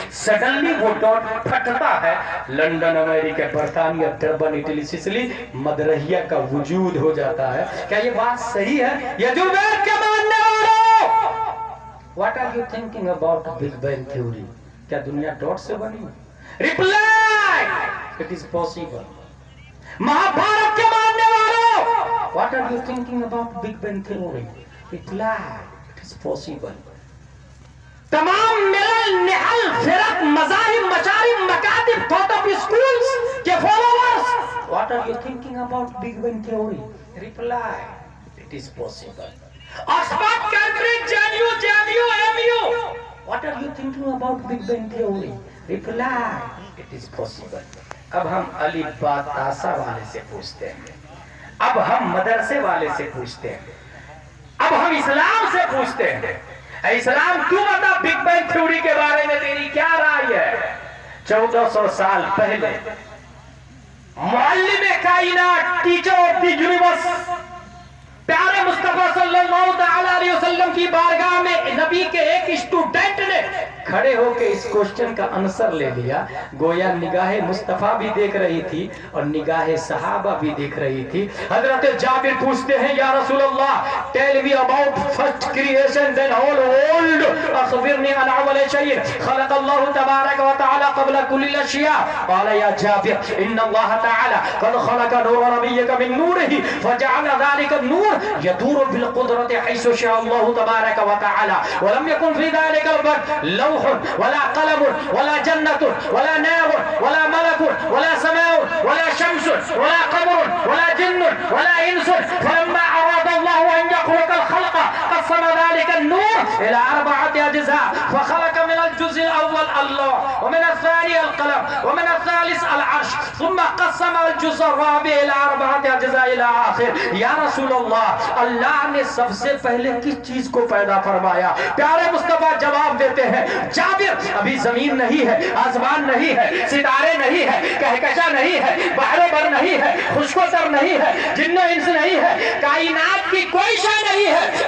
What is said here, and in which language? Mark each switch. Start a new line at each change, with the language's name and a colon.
Urdu: Suddenly وہ dot پھٹتا ہے, London, امریکہ, برطانیہ, ڈربن, اٹلی, سسلی, مدرہیہ کا وجود ہو جاتا ہے. کیا یہ بات صحیح ہے؟ یجوردویت کے ماننے والوں,
English: What are you thinking about big bang theory?
Urdu: کیا دنیا ڈاٹ سے بنی؟
English: Reply, it is possible.
Urdu: Mahabharat کے ماننے والوں,
English: what are you thinking about Big Bang Theory? Reply, it is possible.
Urdu: تمام ملل, نحل, فرق, مذاہب, مشارب, مکاتب,
English: thought of schools کے followers, what are you thinking about Big Bang Theory? Reply, it is possible. Oxford, Cambridge, JNU, MU, what are you thinking about Big Bang Theory? Reply, it is possible.
Urdu: اب ہم علی باتاسا والے سے پوچھتے ہیں, اب ہم مدرسے والے سے پوچھتے ہیں, اب ہم اسلام سے پوچھتے ہیں. اے اسلام, تو بتا بگ بینگ تھیوری کے بارے میں تیری کیا رائے ہے؟ 1400 سال پہلے معلم کائنات, ٹیچر آف دی یونیورس, پیارے مصطفیٰ صلی اللہ تعالی علیہ وسلم کی بارگاہ میں نبی کے ایک اسٹوڈنٹ نے کھڑے ہو کے اس کوشچن کا آنسر لے لیا. گویا نگاہ مصطفیٰ بھی دیکھ رہی تھی اور نگاہ صحابہ بھی دیکھ رہی تھی. حضرت جابر پوچھتے ہیں, یا رسول اللہ,
English: tell me about first creation then whole world,
Arabic: اخبرنی عن اول شيء خلق اللہ تبارک و تعالی قبل كل الاشیاء. قال یا جابر, ان اللہ تعالی قد خلق نور نبیک من نوره فجعل ذلك النور يدور بالقدرة حيث شاء الله تبارك وتعالى, ولم يكن في ذلك الوقت لوح ولا قلم ولا جنة ولا نار ولا ملك ولا سماء ولا شمس ولا قمر ولا جن ولا إنس. فلما أراد الله أن يخلق الخلق قسم ذلك النور إلى 4 أجزاء, فخلق من الجزء الأول الله, ومن الثاني القلم, ومن الثالث العرش, ثم قسم الجزء الرابع إلى 4 أجزاء إلى آخر.
Urdu: یا رسول اللہ, اللہ نے سب سے پہلے کس چیز کو پیدا فرمایا؟ پیارے مصطفیٰ جواب دیتے ہیں, جابر, ابھی زمین نہیں ہے, آسمان نہیں ہے, ستارے نہیں ہے, کہکشاں نہیں ہے, بحر بر نہیں ہے, خشک و تر نہیں ہے, جن و انس نہیں ہے, کائنات کی کوئی شے نہیں ہے.